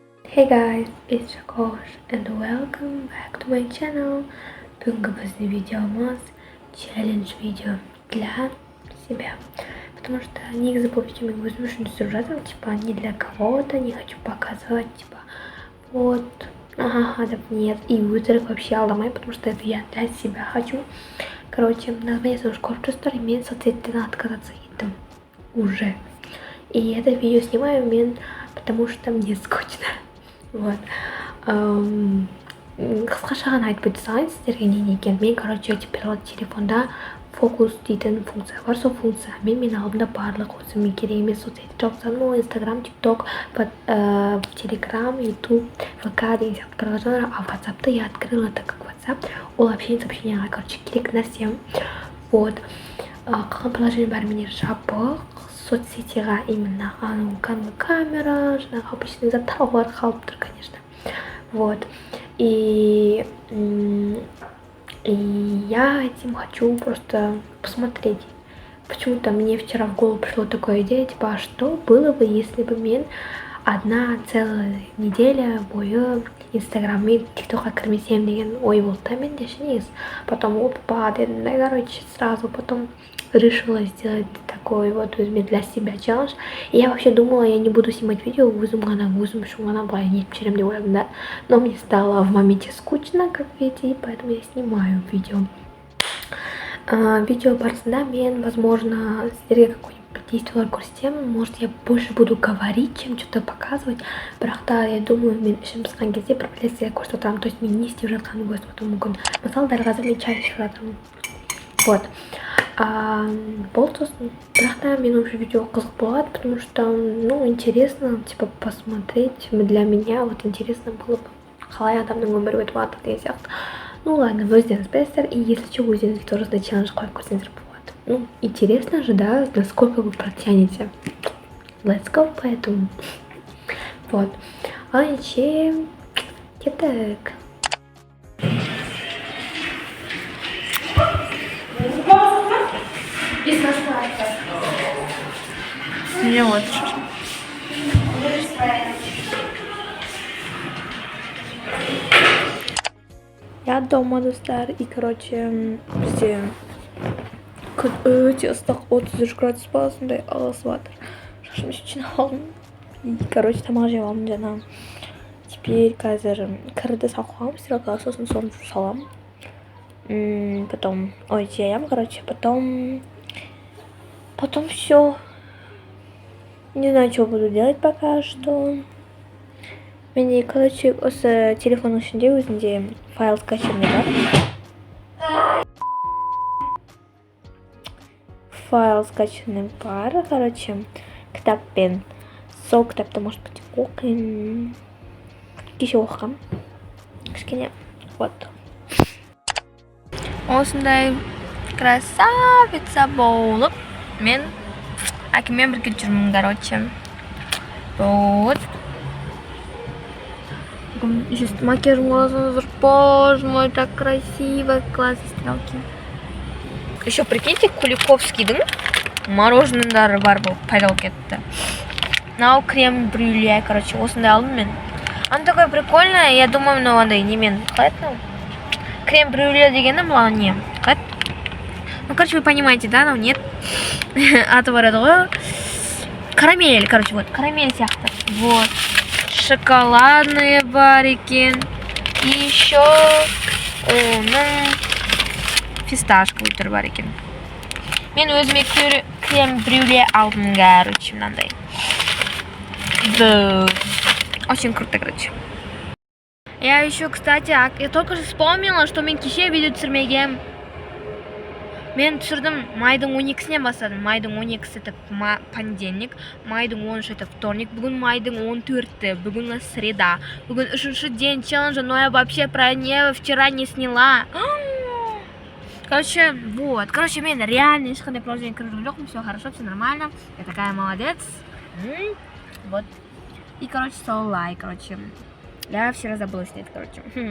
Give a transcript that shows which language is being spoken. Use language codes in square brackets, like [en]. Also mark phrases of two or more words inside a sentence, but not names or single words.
[en] Hey guys, it's Josh and welcome back to my channel. [kk] Бүгінгі біздің видеомыз челлендж видео [ru] для себя. Потому что [kk] негізі бұл видео мен өзім үшін түсіріп жатырмын, [ru] типа не для кого-то, не хочу показывать, типа вот, ага, нет, и өтірік вообще алдамай, потому что это я для себя хочу. Короче, название своего корпуса, [kk] мен соцсеттерден [ru] отказаться еттім уже. И это видео снимаю мен, потому что мне скучно. Вот. [kk] Қысқаша ғана айтып өтсеңіз сіздерге не екен. Мен, [ru] короче, теперь [kk] телефонда фокус дейтін функция бар. Сол функция мен алдымда барлық осы мен керек емес соцсеті жауып ол Инстаграм, ТикТок, Телеграм, Ютуб, ВК деген сияқты приложениялар, [ru] а WhatsApp'ты я открыла так как WhatsApp. [kk] Ол общение, короче, керек нәрсем. [ru] Вот. [kk] Қалған приложение бәрі менде жабық. Соцсетиға [ru] именно камера, [kk] жаңағы обычный заттар олар қалып тұр, [ru] конечно. Вот. И я этим хочу просто посмотреть. Почему-то мне вчера в голову пришла такая идея, типа, а что было бы, если бы мен одна целая неделя [kk] бойы Инстаграм мен ТикТокқа кірмесем деген ой болды да менде ше. [ru] Потом опа дедім, да, короче, сразу потом решила сделать такой вот для себя челлендж. И я вообще думала, я не буду снимать видео [kk] өзім үшін ғана былай нетіп жүремін деп ойладым, [ru] да. Но мне стало в моменте скучно, как видите, и поэтому я снимаю видео. [kk] Видео барысында мен, возможно, сіздерге какой-нибудь действиялар көрсетемін. [ru] Может, я больше буду говорить, чем что-то показывать. [kk] Бірақ та, [ru] я думаю, [kk] мен ішім пысқан кезде бір нәрсе көрсетіп отырамын. То есть мен не істеп жатқанымды көрсетіп отыруым мүмкін. Мысалы, дәл қазір мен чай ішіп жатырмын. Вот. Бұл сосын, бірақ та мен уже видео қызық болады, [ru] потому что, ну, интересно, типа, посмотреть. Для меня вот интересно было бы, [kk] қалай адамның өмірі өтіп жатыр деген сияқты. [ru] Ну ладно, [kk] өздеріңіз білесіздер, [ru] и если что, [kk] өздеріңізге тоже да челлендж қойып көрсеңіздер болады. [ru] Ну, интересно же, да, насколько вы протянете. [en] Let's go, [ru] поэтому. Вот. Чем? Так. Не вот. Я дома, [kk] достар, [ru] и, короче, [kk] бізде күн өте ыстық, 33 градус па, сондай ағысы батыр. Шашымды жинап алдым. [ru] И, короче, [kk] тамақ жеп алдым жаңа. Теперь қазір кірді салып қойғанмын, стиралкаға, сосын соны саламын. [ru] Потом, жаям, короче, потом все. Не знаю, что буду делать пока что. [kk] Менде, короче, осы телефонның ішінде өзінде файл скачанный бар. Файл скачанный бар, короче, кітаппен. Сол кітапты, [ru] может быть, [kk] оқимын. Кеше оқығам. Кішкене, вот. Осындай красавица болып, мен әкіммен бірге жүрмін, короче. [ru] Вот. Сейчас макияжым глаза, боже мой, так красиво, классные стрелки. Еще прикиньте, [kk] Куликовскийдің мороженындары бар болып пайда болып кетті. Мынау крем брюле, короче, осындай алдым мен. [ru] Оно такое прикольное, я думаю, [kk] мынау андай немен қалай еді? Крем брюле дегені мынау не? Қалай? [ru] Ну, короче, вы понимаете, да, но нет. [kk] Аты бар еді ғой. Карамель, короче, вот, карамель сияқты. [ru] Вот. Шоколадные [kk] бар екен. [ru] И еще фисташковый [kk] түр бар екен. Мен өзіме крем брюле алдым, короче, мынандай. [ru] Очень круто, короче. Я еще, кстати, я только что вспомнила, что [kk] мен кеше видео түсірмегем. Мен түсірдім майдың 12-сінен бастадым. Майдың 12-сі [ru] это понедельник, [kk] майдың 13-сі [ru] это вторник, [kk] бүгін майдың 14-ті, бүгін среда. [ru] Бүгін 3-ші день челленджа, но я вообще про него вчера не сняла. Короче, вот. [kk] Короче, мен реально ешқандай приложение кіріп жоқпын, [ru] все хорошо, все нормально. Я такая молодец. Вот. И, короче, солай, короче. Я вчера забыла снять, короче.